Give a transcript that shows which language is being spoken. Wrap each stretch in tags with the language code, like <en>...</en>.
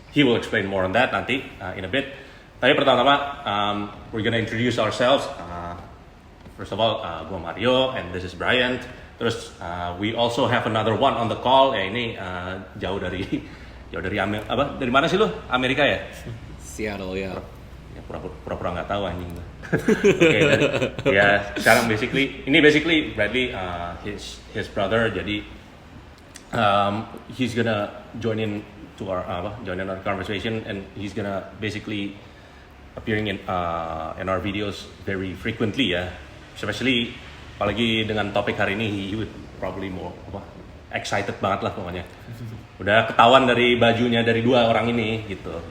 <en>He will explain more on that</en> <id>nanti</id> <en>in a bit.</en> <id>Tapi pertama,</id> <en>we're gonna introduce ourselves. First of all,</en> <id>gue</id> <en>Mario and this is Brian.</en> <id>Terus</id> <en>we also have another one on the call.</en> <id>Ini jauh dari dari mana sih lu? Amerika ya? Seattle ya. Ya pura-pura nggak tahu anjing. Sekarang</id> <en>basically Bradley his brother,</en> <id>jadi</id> <en>he's gonna join in our conversation, and he's gonna basically appearing in our videos very frequently ya, especially</en> <id>apalagi dengan topik hari ini</id> <en>he would probably more excited</en> <id>banget lah pokoknya. Udah ketahuan dari bajunya dari dua orang ini gitu.</id>